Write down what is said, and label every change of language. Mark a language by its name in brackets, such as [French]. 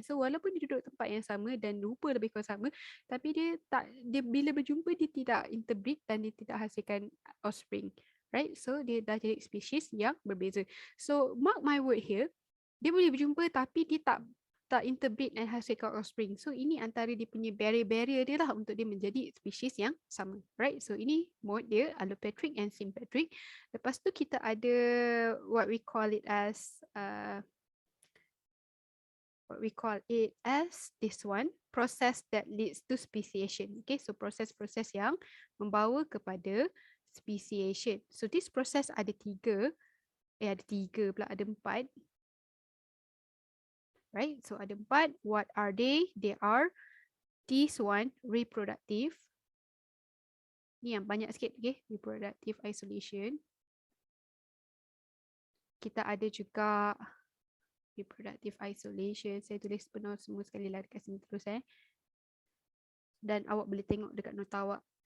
[Malay] So walaupun dia duduk tempat yang sama dan rupa lebih kurang sama, tapi dia bila berjumpa dia tidak interbreed dan dia tidak hasilkan offspring. Right? So dia dah jadi spesies yang berbeza. [English] So mark my word here, [Malay] dia boleh berjumpa tapi dia tak interbreed dan hasilkan offspring. So ini antara dia punya barrier dia lah untuk dia menjadi spesies yang sama. Right? So ini mode dia, allopatric and sympatric. Lepas tu kita ada [English] what we call it as this one, process that leads to speciation. [Malay] Okay, so proses-proses yang membawa kepada speciation. [English] So this process [Malay] ada empat. [English] Right, so [Malay] ada 4. [English] What are they? They are this one, reproductive. [Malay] Ni yang banyak sikit, okay? [English] Reproductive isolation. [Malay] Kita ada juga reproductive isolation. Saya tulis penuh semua sekali lah dekat sini terus Dan awak boleh tengok dekat nota awak.